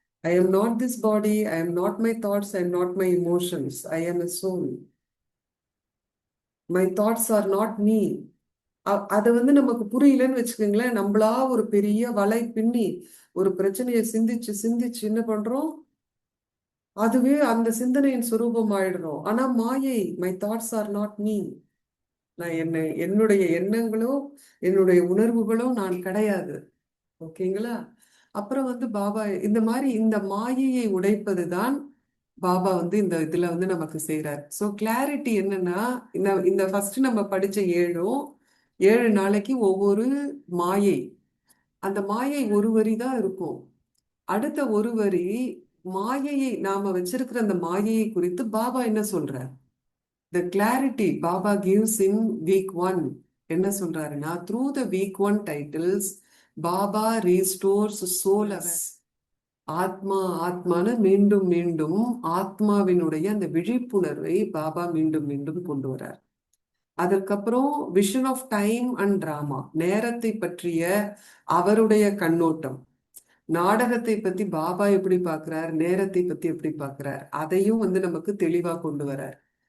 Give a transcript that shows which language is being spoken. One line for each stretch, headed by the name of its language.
English: I am not this body, I am not my thoughts, I am not my emotions, I am a soul. My thoughts are not me.
Tamil: அது வந்து நமக்கு புரியலன்னு வச்சுக்கோங்களேன், நம்மளா ஒரு பெரிய வலை பின்னி ஒரு பிரச்சனையை சிந்திச்சு சிந்திச்சு என்ன பண்றோம்? அதுவே அந்த சிந்தனையின் சுரூபம் ஆயிடுறோம். ஆனா மாயை,
English: My thoughts are not me.
Tamil: நான் என்னுடைய எண்ணங்களோ என்னுடைய உணர்வுகளோ நான் கிடையாது. ஓகேங்களா? அப்புறம் வந்து பாபா இந்த மாதிரி இந்த மாயையை உடைப்பது தான் பாபா வந்து இந்த இதுல வந்து நமக்கு செய்யறாரு. ஸோ கிளாரிட்டி என்னன்னா இந்த ஃபர்ஸ்ட் நம்ம படிச்ச 7 நாளைக்கு ஒவ்வொரு மாயை. அந்த மாயை ஒரு வரி தான் இருக்கும். அடுத்த ஒரு வரி மாயையை நாம வச்சிருக்கிற அந்த மாயையை குறித்து பாபா என்ன சொல்றார்?
English: The clarity Baba gives in week 1
Tamil: என்ன சொல்றாருன்னா
English: through the week 1 titles Baba restores soul awareness.
Tamil: ஆத்மா ஆத்மான மீண்டும் மீண்டும் ஆத்மாவினுடைய அந்த விழிப்புணர்வை பாபா மீண்டும் மீண்டும் கொண்டு வரார். அதற்கப்புறம்
English: vision of time and drama,
Tamil: நேரத்தை பற்றிய அவருடைய கண்ணோட்டம். நாடகத்தை பத்தி பாபா எப்படி பார்க்கிறார், நேரத்தை பத்தி எப்படி பார்க்கிறார், அதையும் வந்து நமக்கு தெளிவா கொண்டு வரார்.